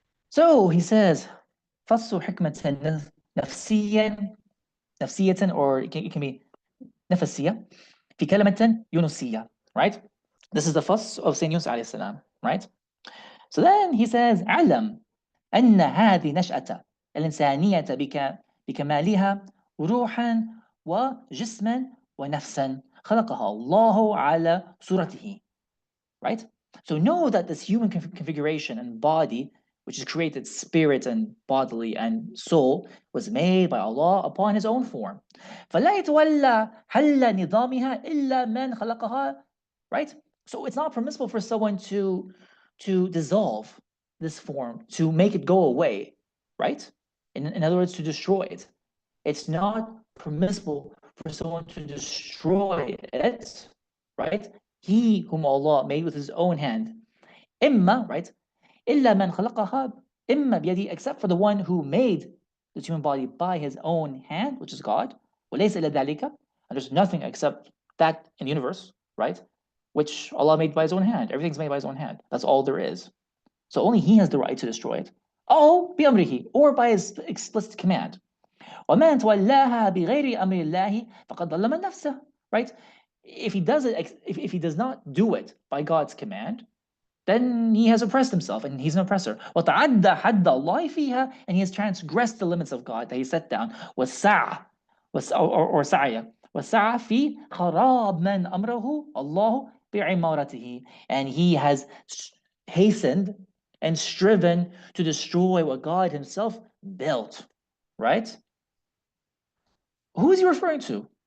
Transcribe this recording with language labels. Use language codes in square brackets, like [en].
[en] So he says, [ar] Fasu hikmatan nafsiyatan, [en] or it can be nafasiyya, [ar] fi kalimatan yunusiyya, [en] right? This is the fuss of Saint Yunus alayhi salam, right? [ar] So then he says, علم أن هذه نشأة الإنسانية بكمالها روحا وجسما ونفسا خلقها الله على صورته, right? [en] So know that this human configuration and body, which is created spirit and bodily and soul, was made by Allah upon His own form. [ar] فلا يتولى حل نظامها إلا من خلقها, right? [en] So it's not permissible for someone to dissolve this form, to make it go away, right? In other words, to destroy it. It's not permissible for someone to destroy it, right? He whom Allah made with His own hand. [ar] إما, [en] right? [ar] إلا من خلقها إما بيده, [en] except for the one who made the human body by His own hand, which is God. [ar] وليس إلا ذلك, [en] and there's nothing except that in the universe, right? Which Allah made by His own hand. Everything's made by His own hand. That's all there is. So only He has the right to destroy it. [ar] أو بأمره, [en] or by His explicit command. [ar] ومن تولاها بغير أمر الله فقد ظلم نفسه, right? [en] If he does it, if he does not do it by God's command, then he has oppressed himself and he's an oppressor. [ar] وتعدى حد الله فيها, [en] and he has transgressed the limits of God that He set down. [ar] وسعى [en] or [ar] سعي وسعى في خراب من أمره الله بعمارته, [en] and he has hastened and striven to destroy what God Himself built, right? Who is he referring to?